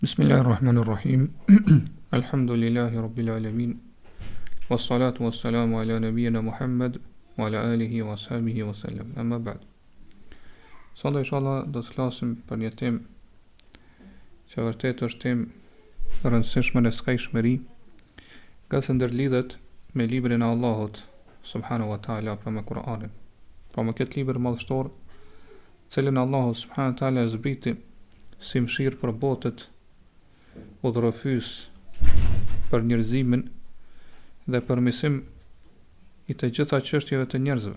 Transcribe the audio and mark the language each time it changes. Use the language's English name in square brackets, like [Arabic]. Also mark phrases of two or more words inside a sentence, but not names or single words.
[Arabic] بسم الله الرحمن الرحيم. الحمد لله رب العالمين. والصلاة والسلام على نبينا محمد وعلى آله وأصحابه وسلم. أما بعد. [Albanian] Sot inshallah do të flasim për një temë që vërtet është temë e rëndësishme në skajshmëri, ka se ndërlidhet me librin e Allahut [Arabic] سبحانه وتعالى, [Albanian] pra me Kur'anin. Pra me këtë libër madhështor, cilën Allahu [Arabic] سبحانه وتعالى [Albanian] zbriti si mëshirë për botët, udhërofys për njerëzimin dhe përmirësim i të gjitha çështjeve të njerëzve.